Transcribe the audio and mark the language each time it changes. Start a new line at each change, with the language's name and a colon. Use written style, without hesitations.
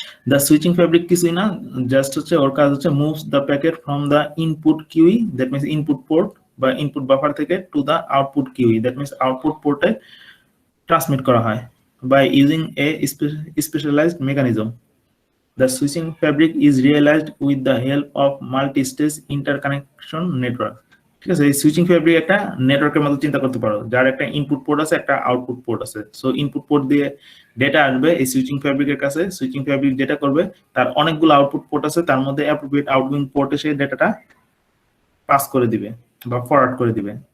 Bangla: The switching fabric কিছুই না, just হচ্ছে ওর কাজ হচ্ছে
English: moves the packet from the input queue,
Bangla: that means input port বা ইনপুট বাফার থেকে to the output kiwi, that means output পোর্টে transmit করা হয়
English: By using a specialised mechanism. The switching fabric is realized with the help of multi-stage interconnection network.
Bangla: ঠিক আছে, এই switching fabric একটা নেটওয়ার্কের মতো চিন্তা করতে পারো, যার একটা ইনপুট পোর্ট আছে, একটা আউটপুট পোর্ট আছে। সো ইনপুট পোর্ট দিয়ে ডেটা আসবে এই সুইচিং ফ্যাব্রিকের কাছে। সুইচিং ফ্যাব্রিক যেটা করবে, তার অনেকগুলো আউটপুট পোর্ট আছে, তার মধ্যে অ্যাপ্রোপ্রিয়েট আউটগোয়িং পোর্টে সেই ডেটাটা পাস করে দিবে বা ফরওয়ার্ড করে দিবে।